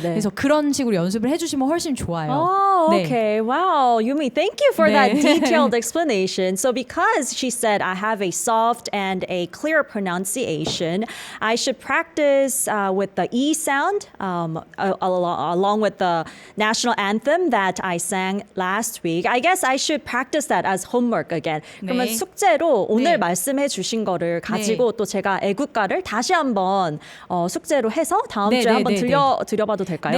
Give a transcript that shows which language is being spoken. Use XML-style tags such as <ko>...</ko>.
<ko>그래서 그런 식으로 연습을 해주시면 훨씬 좋아요.</ko> <en>Oh,</en> <ko>네.</ko> <en>okay. Wow. Yumi, thank you for that</en> <ko>네.</ko> <en>detailed explanation. So because she said I have a soft and a clear pronunciation, I should practice with the E sound along with the national anthem that I sang last week. I guess I should practice that as homework again.</en> <ko>그러면 네. 숙제로 오늘 네. 말씀해 주신 거를 가지고 또 제가 애국가를 다시 한번 숙제로 해서 다음 주에 한번 들려봐도 될까요?</ko>